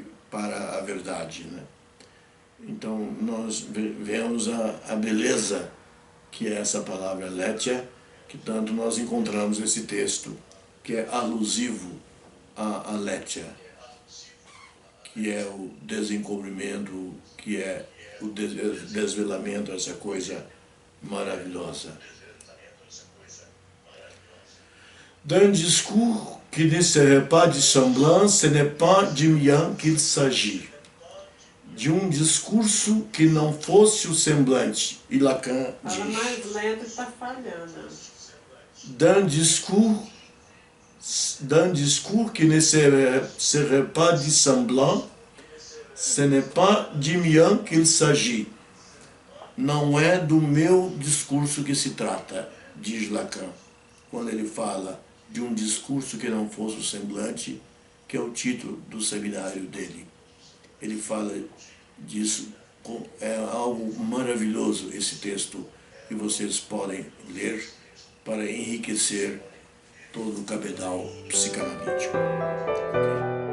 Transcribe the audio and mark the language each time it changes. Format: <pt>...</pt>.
<pt>Para a verdade, né? Então nós vemos a beleza que é essa palavra aletheia, que tanto nós encontramos nesse texto, que é alusivo a aletheia, que é o desencobrimento, que é o desvelamento, essa coisa maravilhosa.</pt> <fr>D'un discours qui ne serait pas de semblant, ce n'est pas de mien qu'il s'agit.</fr> <pt>De um discurso que não fosse o semblante. E Lacan diz. Fala mais lento, está falhando.</pt> <fr>D'un discours qui ne serait pas de semblant, ce n'est pas de mien qu'il s'agit.</fr> <pt>Não é do meu discurso que se trata, diz Lacan, quando ele fala de um discurso que não fosse o semblante, que é o título do seminário dele. Ele fala disso, é algo maravilhoso esse texto que vocês podem ler para enriquecer todo o cabedal psicanalítico. Okay?</pt>